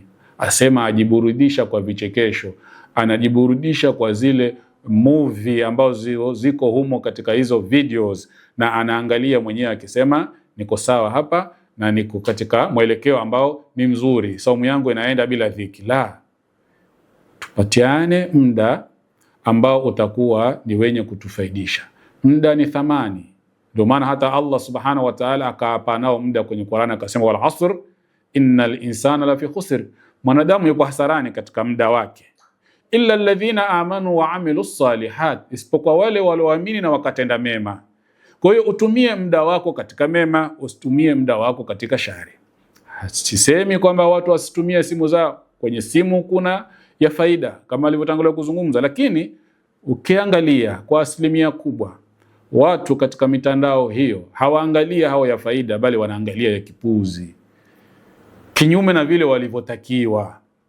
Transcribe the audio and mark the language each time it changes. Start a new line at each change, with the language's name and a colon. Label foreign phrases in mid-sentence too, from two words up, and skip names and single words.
Swahili: Asema ajiburudisha kwa vichekesho, anajiburudisha kwa zile movie ambazo ziko humo katika hizo videos, na anaangalia mwenyewe akisema niko sawa hapa na niko katika mwelekeo ambao ni mzuri, saumu yangu inaenda bila dhiki. La, tupatiane muda ambao utakuwa ni wenye kutufaidisha. Muda ni thamani. Ndio maana hata
Arabic: الله سبحانه وتعالى
Swahili: akaapa nao muda kwenye Qur'an, akasema
Arabic: والعصر إن الإنسان لفي خسر,
Swahili: mwanadamu yuko hasarani katika muda wake,
Arabic: إلا الذين آمنوا وعملوا الصالحات,
Swahili: isipokuwa wale walioamini na wakatenda mema. Kwa hiyo utumie muda wako katika mema, usitumie muda wako katika shari. Sisemi kwamba watu wasitumie simu zao. Kwenye simu kuna ya faida kama alivyotangulia kuzungumza, lakini ukiangalia kwa asilimia kubwa watu katika mitandao hiyo hawaangalia hao ya faida, bali wanaangalia ya kipuzi, kinyume na vile walivyotakiwa.